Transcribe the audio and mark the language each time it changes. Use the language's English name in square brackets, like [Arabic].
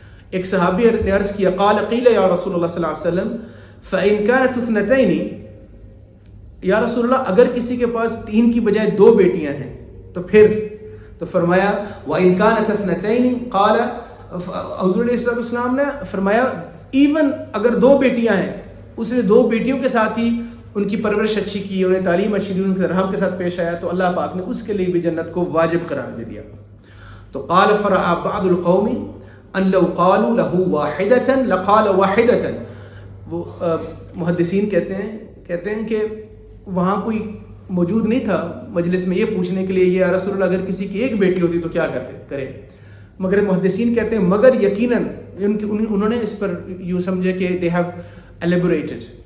[Urdu] ایک صحابی نے عرض کیا [Arabic] قال قیل یا رسول اللہ صلی اللہ علیہ وسلم فإن كانت اثنتين، [Urdu] یا رسول اللہ اگر کسی کے پاس 3 کی بجائے 2 بیٹیاں ہیں تو پھر؟ تو فرمایا [Arabic] وإن كانت اثنتين قال، [Urdu] حضور علیہ السلام نے فرمایا ایون اگر 2 بیٹیاں ہیں اس نے 2 بیٹیوں کے ساتھ ہی ان کی پرورش اچھی کی، انہیں تعلیم اچھی دی، ان کے رحم کے ساتھ پیش آیا تو اللہ پاک نے اس کے لیے بھی جنت کو واجب قرار دے دیا. [Arabic] تو قال فرأى بعض القوم ان لو قالوا له واحدة لقال واحدة. [Urdu] وہ محدثین کہتے ہیں کہ وہاں کوئی موجود نہیں تھا مجلس میں یہ پوچھنے کے لیے یا رسول اللہ اگر کسی کی 1 بیٹی ہوتی تو کیا کرے، مگر محدثین کہتے ہیں مگر یقیناً انہوں نے اس پر یوں سمجھے کہ [English] they have elaborated،